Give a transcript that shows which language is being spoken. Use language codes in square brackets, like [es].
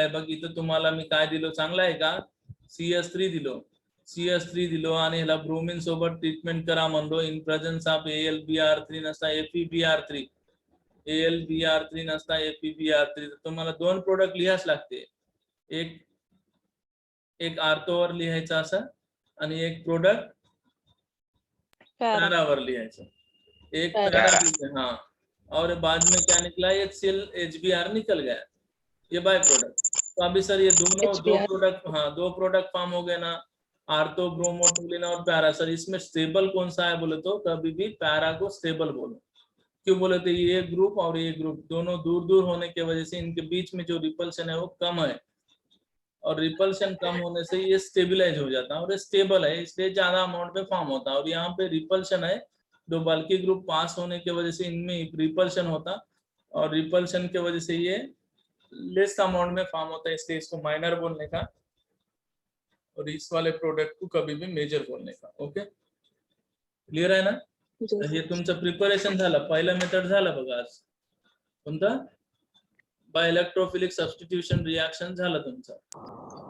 [mr] हे बघ, इथं तुम्हाला मी काय दिलो चांगलं आहे का, CH3 दिलो आणि ह्याला ब्रोमिन सोबत ट्रीटमेंट करा म्हणलो. [en] in presence of [mr] AlBr3 नसता FeBr3. AlBr3 नसता ApBr3, तुम्हाला दोन प्रोडक्ट लिहाच लागते. एक आर्थोवर लिहायचं असं आणि एक प्रोडक्ट पैरा पैरावर लिहायचं. एक पैरा। [hi] पैरा, हाँ, और बाद में क्या निकला, ये HBr निकल गया, ये बाय प्रोडक्ट. तो अभी सर ये दोनों दो HBr प्रोडक्ट, हाँ, दो प्रोडक्ट फॉर्म हो गए ना, आर्थो, ब्रोमोटोलिन और पैरा. सर इसमें स्टेबल कौन सा है बोले तो कभी भी पैरा को स्टेबल बोलो. क्यों बोले तो ये ग्रुप और ये ग्रुप दोनों दूर दूर होने की वजह से इनके बीच में जो रिपल्शन है वो कम है, और रिपल्शन कम होने से ये स्टेबलाइज हो जाता है और ये स्टेबल है, इसलिए ज्यादा अमाउंट में फॉर्म होता है. और यहाँ पे रिपल्शन है, दो बल्कि ग्रुप पास होने की वजह से इनमें रिपल्शन होता, और रिपल्शन की वजह से ये लेस अमाउंट में फॉर्म होता है, इसलिए इसको माइनर बोलने का, और इस वाले प्रोडक्ट को कभी भी मेजर बोलने का. [mr] ओके, क्लियर आहे ना. तर हे तुमचं प्रिपरेशन झालं. पहिला मेथड झाला बघा आज, कोणता, बाय इलेक्ट्रोफिलिक सबस्टिट्यूशन रिएक्शन झालं तुमचं.